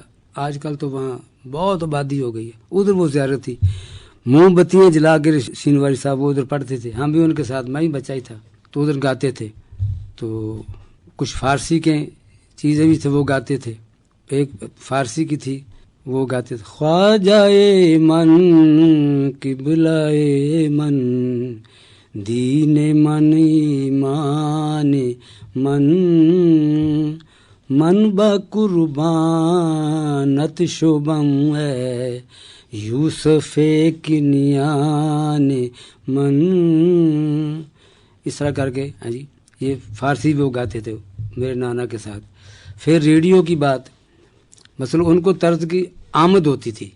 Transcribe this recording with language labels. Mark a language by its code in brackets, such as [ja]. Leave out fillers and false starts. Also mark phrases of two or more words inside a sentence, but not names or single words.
[ur] آج کل تو وہاں بہت آبادی ہو گئی ہے. ادھر وہ زیارت تھی، موم بتیاں جلا کے شینواری صاحب وہ ادھر پڑھتے تھے. ہم بھی ان کے ساتھ، میں ہی بچہ ہی تھا، تو ادھر گاتے تھے. تو کچھ فارسی کے چیزیں بھی تھے وہ گاتے تھے. ایک فارسی کی تھی وہ گاتے تھے، [fa] خواجائے من قبلائے من دین من ایمان من من با قربانت شبم ہے یوسف کنیان من. [ur] اس طرح کر کے ہاں جی یہ فارسی بھی وہ گاتے تھے میرے نانا کے ساتھ. پھر ریڈیو کی بات، مثلا ان کو طرز کی آمد ہوتی تھی.